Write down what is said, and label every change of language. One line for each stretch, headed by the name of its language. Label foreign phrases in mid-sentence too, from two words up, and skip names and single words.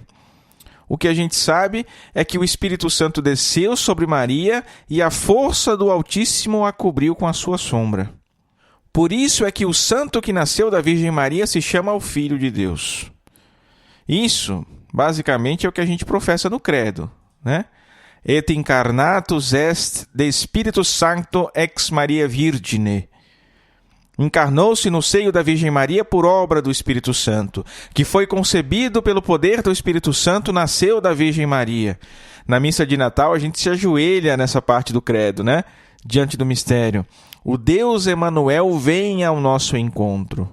Portuguese: O que a gente sabe é que o Espírito Santo desceu sobre Maria e a força do Altíssimo a cobriu com a sua sombra. Por isso é que o santo que nasceu da Virgem Maria se chama o Filho de Deus. Isso, basicamente, é o que a gente professa no credo, né?
Latin: Et incarnatus est de Spiritus Sancto ex Maria Virgine.
Portuguese: Encarnou-se no seio da Virgem Maria por obra do Espírito Santo, que foi concebido pelo poder do Espírito Santo, nasceu da Virgem Maria. Na missa de Natal, a gente se ajoelha nessa parte do credo, né? Diante do mistério. O Deus Emanuel vem ao nosso encontro.